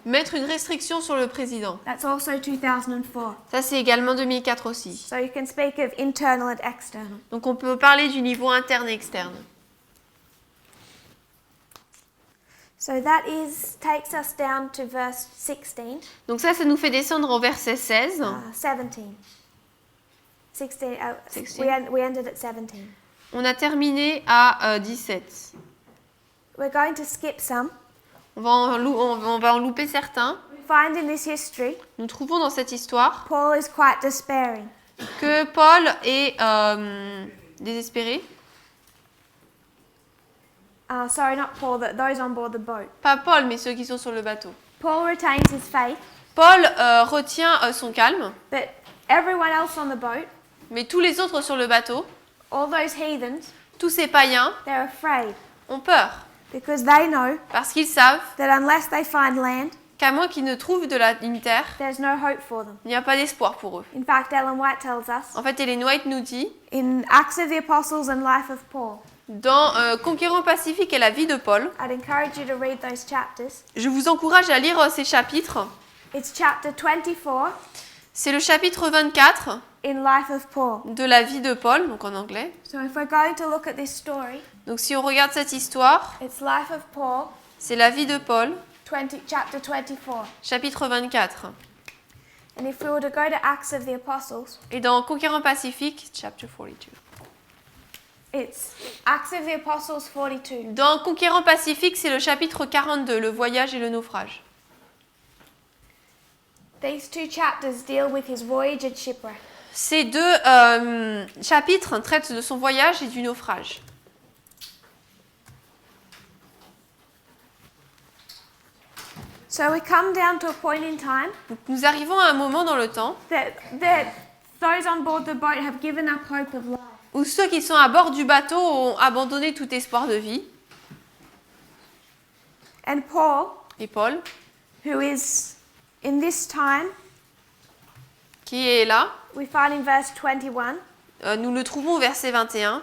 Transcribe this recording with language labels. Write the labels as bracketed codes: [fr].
[fr] mettre une restriction sur le président. [en] That's also 2004. [fr] Ça, c'est également 2004 aussi. [en] So you can speak of internal and external. [fr] Donc on peut parler du niveau interne et externe. [en] So that takes us down to verse 16, [fr] Donc ça nous fait descendre au verset 16. [en] 17. 16. [fr] 16. [en] We ended at 17. [fr] On a terminé à 17. [en] We're going to skip some. [fr] On va en louper certains. [en] We find in this history, [fr] Nous trouvons dans cette histoire [en] Paul is quite despairing. [fr] que Paul est désespéré. [en] Sorry, not Paul, those on board the boat. [fr] Pas Paul, mais ceux qui sont sur le bateau. [en] Paul retains his faith, [fr] Paul retient son calme, [en] but everyone else on the boat, [fr] mais tous les autres sur le bateau, [en] all those heathens, [fr] tous ces païens, [en] they're afraid [fr] ont peur [en] because they know [fr] parce qu'ils savent [en] that unless they find land, [fr] qu'à moins qu'ils ne trouvent une terre, [en] there's no hope for them. [fr] il n'y a pas d'espoir pour eux. [en] In fact, Ellen White tells us [fr] En fait, Ellen White nous dit, [en] in Acts of the Apostles and Life of Paul. [fr] dans Conquérant Pacifique et la vie de Paul, [en] I'd encourage you to read those chapters. [fr] je vous encourage à lire ces chapitres. [en] It's chapter 24 [fr] C'est le chapitre 24 [en] in Life of Paul. [fr] de la vie de Paul, donc en anglais. [en] So if we're going to look at this story, [fr] Donc si on regarde cette histoire, [en] it's Life of Paul, [fr] c'est la vie de Paul, [en] chapter 24. [fr] chapitre 24. [en] And if we were to go to Acts of the Apostles, [fr] Et dans Conquérant Pacifique, [en] chapter 42. it's Acts of the Apostles 42. [fr] Dans Conquérant Pacifique, c'est le chapitre 42, le voyage et le naufrage. [en] These two chapters deal with his voyage and shipwreck. [fr] Ces deux chapitres traitent de son voyage et du naufrage. [en] So we come down to a point in time [fr] Donc, nous arrivons à un moment dans le temps [en] that those on board the boat have given up hope of life. [fr] où ceux qui sont à bord du bateau ont abandonné tout espoir de vie. [en] And Paul, [fr] Et Paul, [en] who is in this time, [fr] qui est là, [en] we find in verse 21, [fr] nous le trouvons au verset 21.